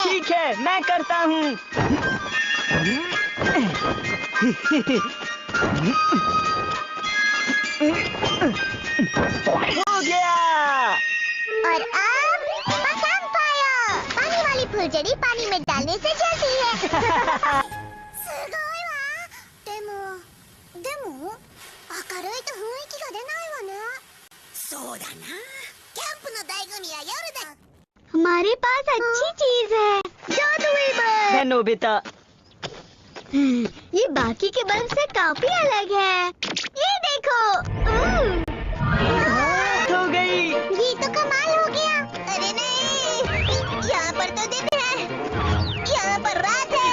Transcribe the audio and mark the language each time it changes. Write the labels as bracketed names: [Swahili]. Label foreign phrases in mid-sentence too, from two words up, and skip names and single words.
[Hindi] ठीक है, मैं करता हूँ। हो गया। और अब [English] camp fire. [Hindi] पानी वाली फुलझड़ी पानी में डालने से जलती है। [Japanese] すごいわ。でも明るいと雰囲気が出ないわね。そうだな。キャンプの醍醐味は夜だ。 [Hindi] हमारे पास अच्छी चीज है, जादुई बल्ब। नोबिता, ये बाकी के बल्ब से काफी अलग है। ये देखो। हो गई। ये तो कमाल हो गया। अरे नहीं, यहाँ पर तो दिन है, यहाँ पर रात है।